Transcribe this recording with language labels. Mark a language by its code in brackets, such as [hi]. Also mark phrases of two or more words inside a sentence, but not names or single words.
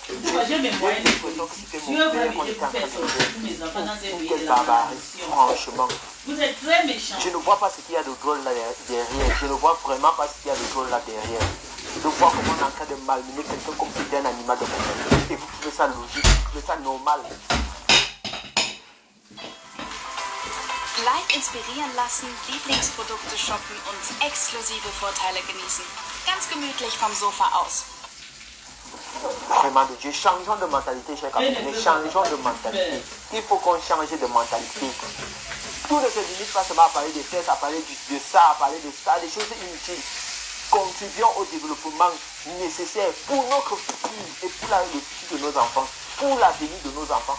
[fr] J'ai l'impression que c'était mon père qu'on était en train de faire. Quelle barbarie, franchement. Vous êtes très méchant. Je ne vois pas ce qu'il y a de drôle là derrière. Je ne vois vraiment pas ce qu'il y a de drôle là derrière. De voir comment on est en train de malmener quelqu'un comme si c'était un animal de compagnie. Et vous trouvez ça logique, vous trouvez ça normal. [de] Live inspirieren lassen, Lieblingsprodukte shoppen und exklusive Vorteile genießen. Ganz gemütlich vom Sofa aus. [fr] Vraiment de Dieu, changeons de mentalité, chers amis, changeons de mentalité. Il faut qu'on change de mentalité. Tout ne se limite pas seulement à parler des fesses, à parler de ça, à parler de ça, des choses inutiles. Contribuons au développement nécessaire pour notre futur et pour le futur de nos enfants, pour l'avenir de nos enfants.